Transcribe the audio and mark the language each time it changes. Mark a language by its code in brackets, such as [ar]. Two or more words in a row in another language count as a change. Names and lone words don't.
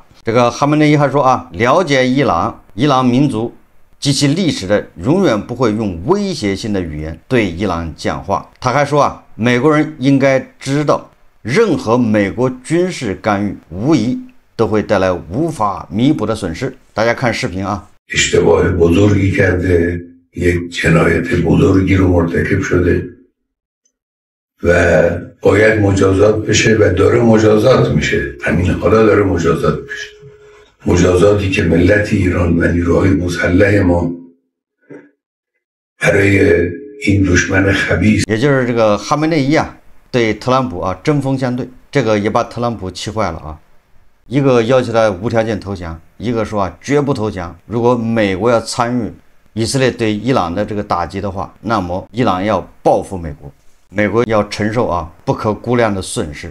[zh] 这个哈梅内伊还说了解伊朗民族及其历史的永远不会用威胁性的语言对伊朗讲话。他还说美国人应该知道，任何美国军事干预无疑都会带来无法弥补的损失。大家看视频 [fa] اشتباه بزرگی کرده، یک جنایت بزرگی رو مرتکب شده و باید مجازات بشه و داره مجازات میشه. همین حالا داره مجازات میشه. مجازاتی که ملت ایران و نیروهای مسلح ما برای این دشمن خبیث， [zh] 也就是这个哈梅内伊对特朗普针锋相对，这个也把特朗普气坏了一个要求他无条件投降，一个说绝不投降。如果美国要参与以色列对伊朗的这个打击的话，那么伊朗要报复美国，美国要承受不可估量的损失。